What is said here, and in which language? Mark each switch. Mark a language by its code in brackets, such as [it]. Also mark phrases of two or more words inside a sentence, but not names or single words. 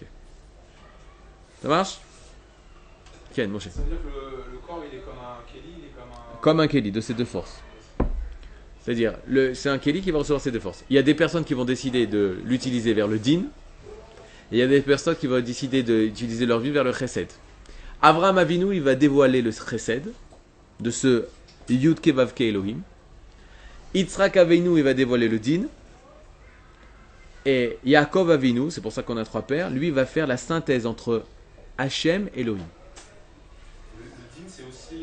[fr] Ça marche? Ken, Moshe. Ça veut dire que le corps, il est comme un Kelly, il est comme un... Comme un Kelly, de ces deux forces. C'est-à-dire, c'est un Kelly qui va recevoir ces deux forces. Il y a des personnes qui vont décider de l'utiliser vers le din, et il y a des personnes qui vont décider d'utiliser leur vie vers le chesed. Avraham Avinu, il va dévoiler le chesed de ce Yud Kevavke Elohim. Yitzhak Avinu, il va dévoiler le din. Et Yaakov Avinu, c'est pour ça qu'on a trois pères, lui, il va faire la synthèse entre Hachem et Elohim. Le din, c'est aussi...